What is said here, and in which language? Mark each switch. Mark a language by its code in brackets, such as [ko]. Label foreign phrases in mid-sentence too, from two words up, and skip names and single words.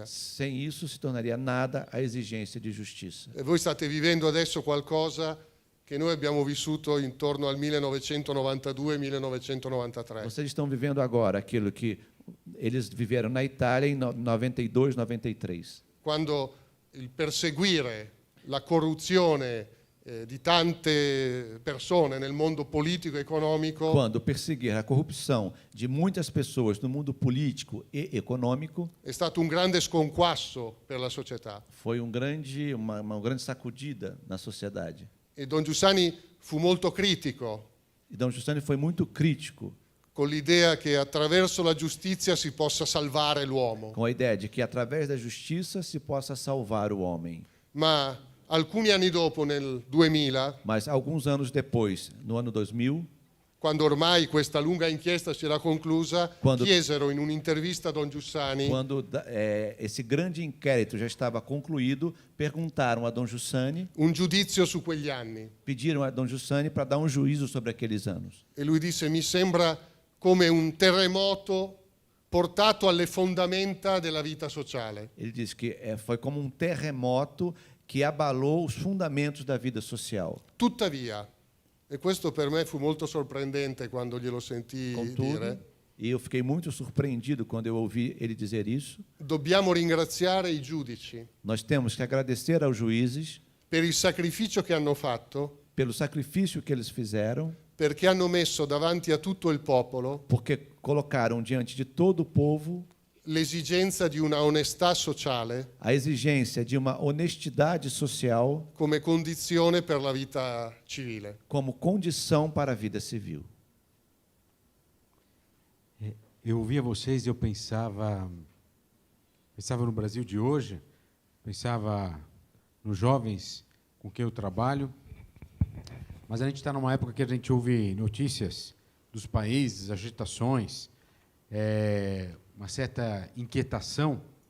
[pt] Sem isso, se tornaria nada a exigência de justiça. [it] E voi state vivendo adesso qualcosa che noi abbiamo vissuto intorno al 1992-1993. [pt] Vocês estão vivendo agora aquilo que eles viveram na Itália em 92, 93. [it] Quando il perseguire la corruzione di tante persone nel mondo politico e economico [pt] Quando perseguir a corrupção de muitas pessoas no mundo político e econômico [it] è stato un grande sconquasso per la società. [pt] foi uma grande sacudida na sociedade. [it] E Don Giussani fu molto critico [pt] E Dom Giussani foi muito crítico [it] con l'idea che attraverso la giustizia si possa salvare l'uomo. [pt] com a ideia de que através da justiça se possa salvar o homem. [it] Ma alcuni anni dopo, nel 2000, [pt] Mas alguns anos depois, no ano 2000, [it] quando ormai questa lunga inchiesta si era conclusa, [pt] Quando- [it] chiesero in un'intervista a Don Giussani [pt] quando esse grande inquérito já estava concluído, perguntaram a Dom Giussani, [it] un giudizio su quegli anni. [pt] pediram a Dom Giussani para dar um juízo sobre aqueles anos. [it] E lui disse: mi sembra come un terremoto portato alle fondamenta della vita sociale. [pt] Ele disse que foi como um terremoto que abalou os fundamentos da vida social. [it] Tuttavia, e questo per me fu molto sorprendente quando glielo sentii [pt] Contudo, [it] dire, [pt] e eu fiquei muito surpreendido quando eu ouvi ele dizer isso, [it] dobbiamo ringraziare i giudici [pt] nós temos que agradecer aos juízes [it] per il sacrificio che hanno fatto, [pt] pelo sacrifício que eles fizeram, [it] perché hanno messo davanti a tutto il popolo [pt] porque colocaram diante de todo o povo [it] l'esigenza di una onestà sociale [pt] a exigência de uma honestidade social [it] come condizione per la vita civile. [pt] como condição para a vida civil. Eu ouvia vocês e eu pensava no Brasil de hoje, pensava nos jovens com quem eu trabalho, mas a gente está numa época que a gente ouve notícias dos países, agitações, uma certa inquietação.